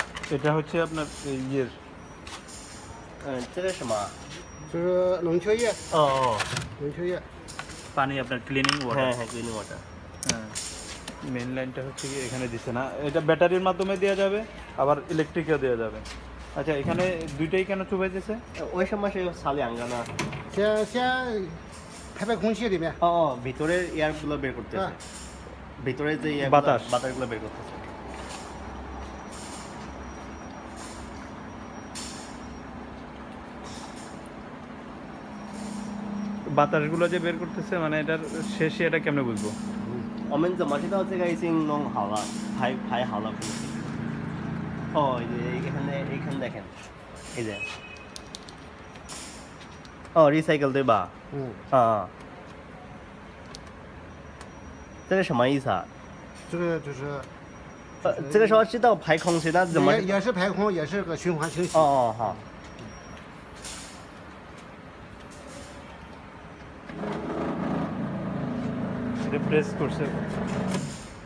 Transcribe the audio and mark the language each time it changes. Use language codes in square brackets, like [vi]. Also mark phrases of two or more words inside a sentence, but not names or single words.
[bn] এটা হচ্ছে আপনার ইয়ের [zh] 这个什么？就是冷却液，哦哦，冷却液。 [bn] পানি আপনার [en] cleaning water. [bn] হ্যাঁ [en] cleaning water. [bn] হ্যাঁ, [en] main lineটা [bn] হচ্ছে কি এখানে দিচ্ছে না, এটা ব্যাটারির মাধ্যমে দেওয়া যাবে, আবার ইলেকট্রিকেও দেওয়া যাবে। আচ্ছা, এখানে দুইটাই কেন চুবাইতেছে? [zh] 为什么是用擦两个呢？先排排空气里面， [bn] ও ভিতরের এয়ারগুলো বের করতেছে, হ্যাঁ। ভিতরে যে বাতাস। বাতাসগুলো বের করতেছে। বাতাসগুলো যে বের করতেছে, মানে এটার শেষে এটা কেমনে বুঝবো? [zh] 我们怎么知道这个已经弄好了，排好了？ [bn] 哦，এখানে দেখেন, এই যে recycle 对吧？ [zh] 嗯，啊，这个什么意思啊？这个就是这个时候知道排空气，那怎么？也是排空，也是个循环清洗。哦好。 [bn] এটা প্রেস করছে।